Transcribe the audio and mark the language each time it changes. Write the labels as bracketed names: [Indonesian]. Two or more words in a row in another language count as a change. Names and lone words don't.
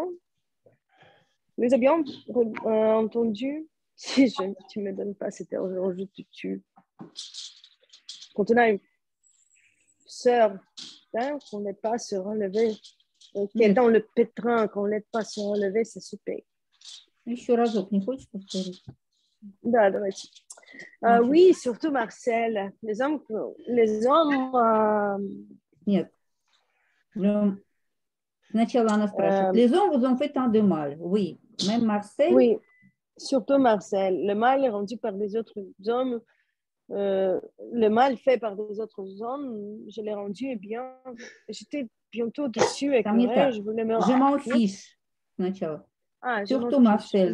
[French] Nous avions entendu, si tu ne me donnes pas cet argent, je te tue. Quand on a une sœur, hein, qu'on n'aide pas à se relever, qui est dans le pétrin, qu'on n'aide pas à se relever, ça se paye. [Russian] еще разок не хочешь повторить? Да, давайте. [French] Oui, surtout Marcel. Les hommes [Russian] Нет. Сначала она спрашивает. [French] Les hommes vous ont fait tant de mal. Oui. Même Marcel? Oui, surtout Marcel. Le mal est rendu par des autres hommes. Le mal fait par des autres hommes, je l'ai rendu et bien. J'étais bientôt déçue et je voulais me... Je m'en fiche. Сначала. Surtout Marcel.